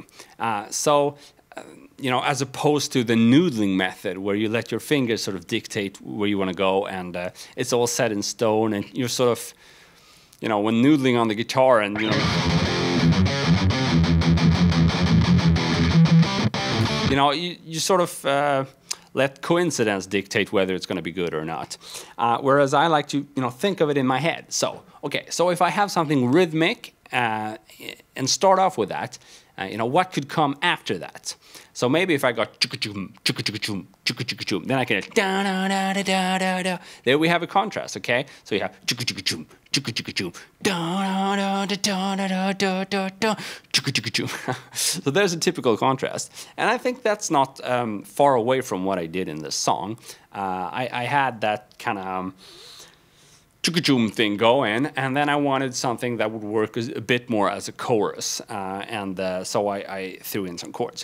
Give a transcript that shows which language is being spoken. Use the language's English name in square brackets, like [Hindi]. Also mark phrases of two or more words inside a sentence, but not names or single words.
[English] As opposed to the noodling method where you let your fingers sort of dictate where you want to go, and it's all set in stone, and you're sort of, when noodling on the guitar and, you sort of let coincidence dictate whether it's going to be good or not. Whereas I like to, think of it in my head. So, okay, so if I have something rhythmic and start off with that, what could come after that? So maybe if I got chuk-a-choom, chuk-a-chuk-a-choom, chuk-a-chuk-a-choom, then I can da-da-da-da-da-da. There we have a contrast, okay? So you have chuk-a-chuk-a-choom, chuk-a-chuk-a-choom, da-da-da-da-da-da-da-da, chuk-a-chuk-a-choom. So there's a typical contrast. And I think that's not far away from what I did in this song. I had that kind of chuk-a-choom thing going, and then I wanted something that would work a bit more as a chorus, so I threw in some chords.